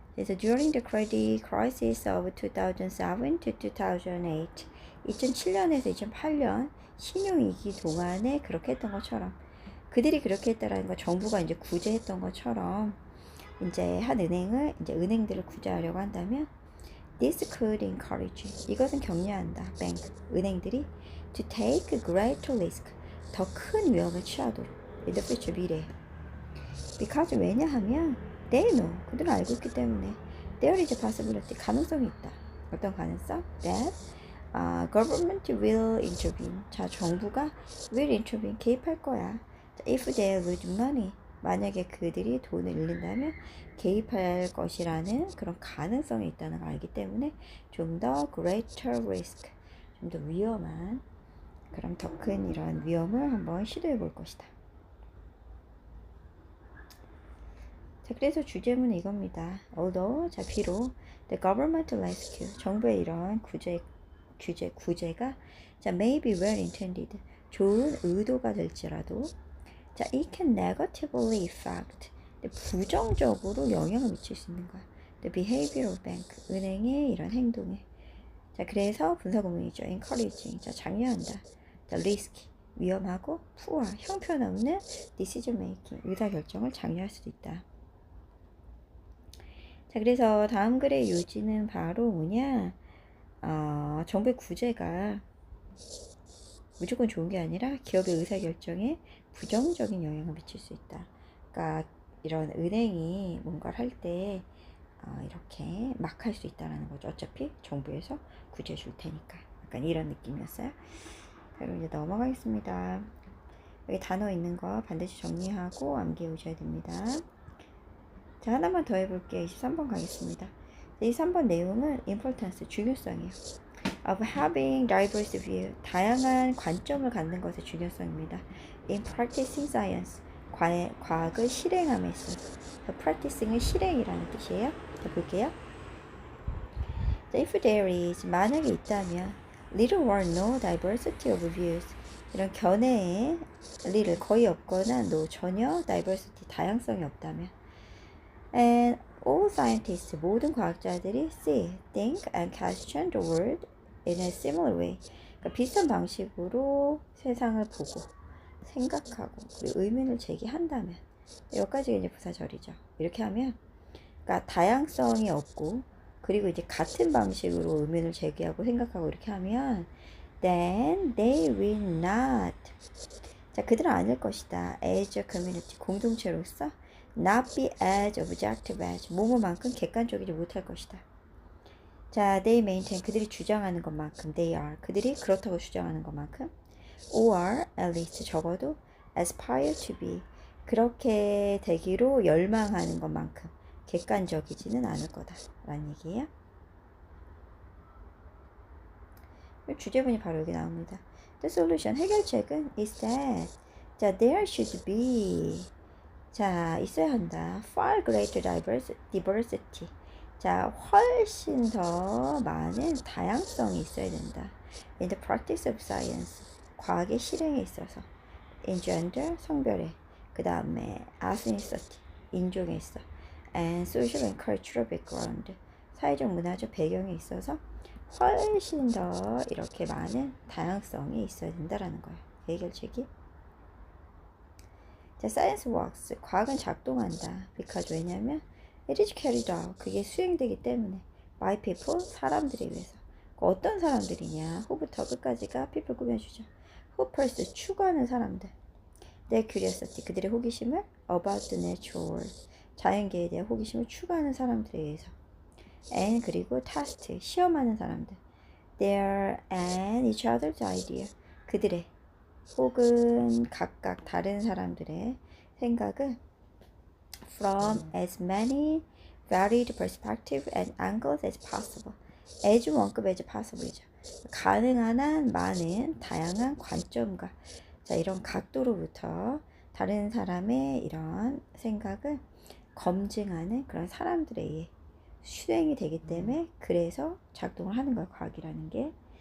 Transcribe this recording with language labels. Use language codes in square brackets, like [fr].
[ko] 그래서 [en] during the credit crisis of 2007 to 2008, [ko] 2007년에서 2008년 신용위기 동안에 그렇게 했던 것처럼, 그들이 그렇게 했다라는 거, 정부가 이제 구제했던 것처럼 이제 한 은행을, 이제 은행들을 구제하려고 한다면, [en] this could encourage, [ko] 이것은 격려한다, bank, 은행들이 [en] to take greater risk, [ko] 더 큰 위험을 취하도록, [en] in the future, [ko] 미래에. because, 왜냐하면 [en] they know, [ko] 그들은 알고 있기 때문에 [en] there is a possibility, [ko] 가능성이 있다. 어떤 가능성? [en] that government will intervene, 자, [ko] 정부가 [en] will intervene, [ko] 개입할 거야. [en] if they lose money, [ko] 만약에 그들이 돈을 잃는다면 개입할 것이라는 그런 가능성이 있다는 걸 알기 때문에 좀 더 greater risk, 좀 더 위험한, 그럼 더 큰 이런 위험을 한번 시도해 볼 것이다. 자, 그래서 주제문은 이겁니다. although, 자, 비록 [en] the government rescue, [ko] 정부의 이런 구제가 자, [en] may be well intended, [ko] 좋은 의도가 될지라도, 자, [en] it can negatively affect, [ko] 부정적으로 영향을 미칠 수 있는 거야. [en] the behavior of bank, [ko] 은행의 이런 행동에. 자, 그래서 분사구문이죠. encouraging, 자, 장려한다. 자, risky, 위험하고, poor, 형편없는 [en] decision making, [ko] 의사결정을 장려할 수도 있다. 자, 그래서 다음 글의 요지는 바로 뭐냐, 정부의 구제가 무조건 좋은 게 아니라 기업의 의사결정에 부정적인 영향을 미칠 수 있다. 그러니까 이런 은행이 뭔가를 할 때 이렇게 막 할 수 있다는 거죠. 어차피 정부에서 구제해 줄 테니까. 약간 이런 느낌이었어요. 자, 그럼 이제 넘어가겠습니다. 여기 단어 있는 거 반드시 정리하고 암기해 오셔야 됩니다. 자, 하나만 더 해볼게요. 23번 가겠습니다. 23번 내용은 importance, 중요성이에요. [en] of having diverse view, [ko] 다양한 관점을 갖는 것의 중요성입니다. [en] in practicing science, [ko] 과학을 실행함에 있어서. practicing은 실행이라는 뜻이에요. 자, 볼게요. 자, [en] if there is, [ko] 만약에 있다면 [en] little or no diversity of views, [ko] 이런 견해에 little, 거의 없거나 no, 전혀 diversity, 다양성이 없다면, [en] and all scientists, [ko] 모든 과학자들이 [en] see, think, and question the world in a similar way, [ko] 그러니까 비슷한 방식으로 세상을 보고 생각하고 그리고 의문을 제기한다면, 여기까지가 이제 부사절이죠. 이렇게 하면, 그러니까 다양성이 없고 그리고 이제 같은 방식으로 의문을 제기하고 생각하고 이렇게 하면 [en] then they will not, [ko] 자, 그들은 아닐 것이다. [en] as a community, [ko] 공동체로서 [en] not be as objective as, [ko] 뭐뭐만큼 객관적이지 못할 것이다. 자, [en] they maintain, [ko] 그들이 주장하는 것만큼, [en] they are, [ko] 그들이 그렇다고 주장하는 것만큼, [en] or at least [ko] 적어도 [en] aspire to be, [ko] 그렇게 되기로 열망하는 것만큼 객관적이지는 않을 거다라는 얘기예요. 주제문이 바로 여기 나옵니다. [en] The solution, [ko] 해결책은 [en] is that, 자, there should be, 자, [ko] 있어야 한다. [en] far greater diversity. [ko] 자, 훨씬 더 많은 다양성이 있어야 된다. [en] In the practice of science, [ko] 과학의 실행에 있어서. [en] In gender, [ko] 성별에. 그 다음에 ethnicity, 인종에 있어. [en] And social and cultural background, [ko] 사회적 문화적 배경에 있어서 훨씬 더 이렇게 많은 다양성이 있어야 된다라는 거예요. 해결책이. 자, [en] science works, [ko] 과학은 작동한다. [en] because, 왜냐면 it is carried out, [ko] 그게 수행되기 때문에 [en] by people, [ko] 사람들에 의해서. 어떤 사람들이냐, 후부터 끝까지가 people 꾸며주죠. [en] who pursue, [ko] 추구하는 사람들. [en] their curiosity, [ko] 그들의 호기심을 [en] about the natural world, [ko] 자연계에 대한 호기심을 추구하는 사람들에 의해서. and, 그리고 test, 시험하는 사람들. [en] their and each other's idea, [ko] 그들의 혹은 각각 다른 사람들의 생각을 [en] from as many varied perspectives and angles as possible, as 원급 as possible이죠. [ko] 가능한 한 많은 다양한 관점과, 자, 이런 각도로부터 다른 사람의 이런 생각을 검증하는 그런 사람들에 의해 수행이 되기 때문에 그래서 작동을 하는 거예요. 과학이라는 게.